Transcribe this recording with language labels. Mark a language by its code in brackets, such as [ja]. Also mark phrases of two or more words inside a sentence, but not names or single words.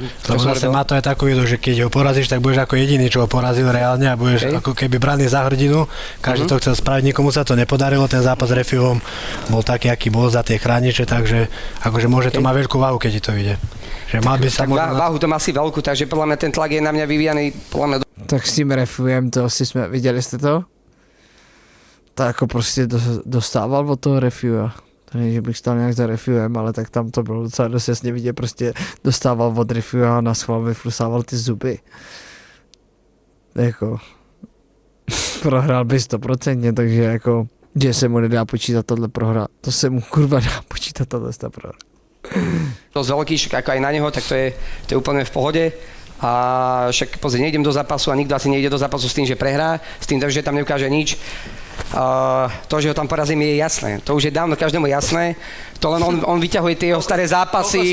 [sk] Lebo zase má to aj takú vidu, že keď ho porazíš, tak budeš ako jediný, čo ho porazil reálne a budeš ako keby braný za hrdinu. Každý to chcel spraviť, nikomu sa to nepodarilo, ten zápas s Refivom bol taký, aký bol za tie chrániče, takže akože môže to mať veľkú váhu, keď ti to vyjde. Že mal by sa Tak možno... váhu to má asi veľkú, takže podľa mňa ten tlak je na mňa vyvíjaný, podľa mňa [cs] Tak s tím refiem, to asi jsme, viděli jste to? Tak jako prostě dostával od toho refua. To není, že bych stál nějak za refuem, ale tak tam to bylo docela dost jasně vidět, prostě dostával od refua a na schvál vyflusával ty zuby. Jako, prohrál by 100%, takže jako, že se mu nedá počítat tohle prohra. To se mu kurva dá počítat tohle prohra. [sk] dosť veľký, však ako aj na neho, tak to je úplne v pohode. A však pozri, nejdem do zápasu a nikto asi nejde do zápasu s tým, že prehrá, s tým, že tam neukáže nič. To, že ho tam porazím, je jasné. To už je dávno každému jasné. To len on vyťahuje tie jeho staré zápasy.